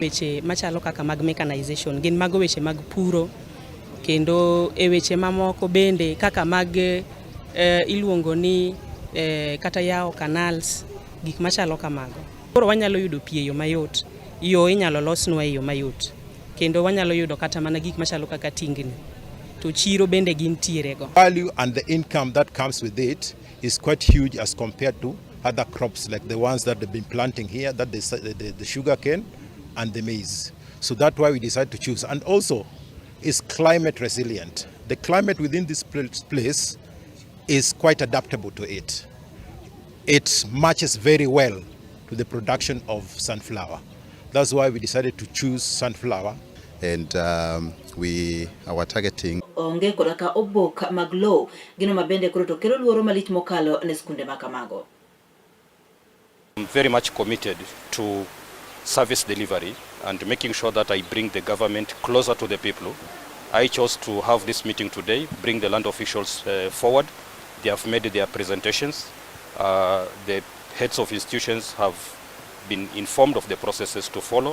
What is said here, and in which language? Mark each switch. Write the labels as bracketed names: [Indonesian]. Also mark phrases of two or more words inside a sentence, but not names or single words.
[Luo (Kenya and Tanzania)] Weche machalo kaka mag mechanization gin mago weche mag puro, kendo e weche mamoko bende kaka mag iluongo ni kata yawo canals, gik machalo kamago. Koro wanyalo yudo pi e yo mayot, yo inyalo losnwa e yo mayot, kendo wanyalo yudo kata mana gik machalo kaka tingni, to chiro bende gintiere go. [English] Value and the income that comes with it is quite huge as compared to other crops like the ones that they've been planting here, that the sugar cane and the maize. So that's why we decided to choose. And also, it's climate resilient. The climate within this place is quite adaptable to it. It matches very well to the production of sunflower. That's why we decided to choose sunflower. And we are targeting [Luo (Kenya and Tanzania)] onge kodaka obok maglo gino mabende koro to kero luoro malich mokalo ne skunde makamago. [English] I'm very much committed to service delivery and making sure that I bring the government closer to the people. I chose to have this meeting today, bring the land officials forward. They have made their presentations. The heads of institutions have been informed of the processes to follow.